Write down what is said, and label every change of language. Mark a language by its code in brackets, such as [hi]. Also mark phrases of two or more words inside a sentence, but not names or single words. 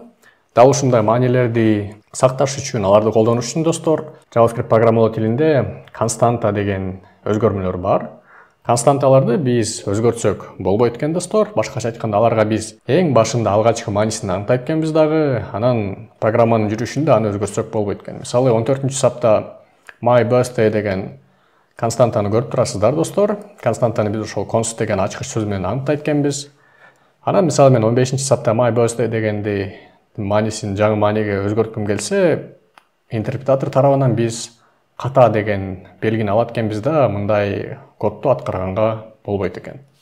[ky] Дал ушундай маанилерди сакташ үчүн, аларды колдонуш үчүн достор, JavaScript программалоо тилинде константа деген өзгөрмөлөр бар. Константаларды биз өзгөртсөк болбойт экен достор. Башкача айтканда, аларга биз эң башында алгачкы маанисин аныктайт экенбиз дагы, анан программанын жүрүшүндө аны өзгөртсөк болбойт экен. Мисалы, 14-cü сапта [en] my birthday [ky] деген константаны көрүп турасыздар достор. Константаны биз ошол const деген ачкыч сөз менен аныктайт экенбиз. Анан мисалы мен 15-cü сапта [en] my birthday [ky] дегенди маанисин жаңы мааниге өзгөрткүм келсе, интерпретатор тарабынан биз ката деген белгини алат экенбиз да, мындай кодду аткарганга болбойт экен.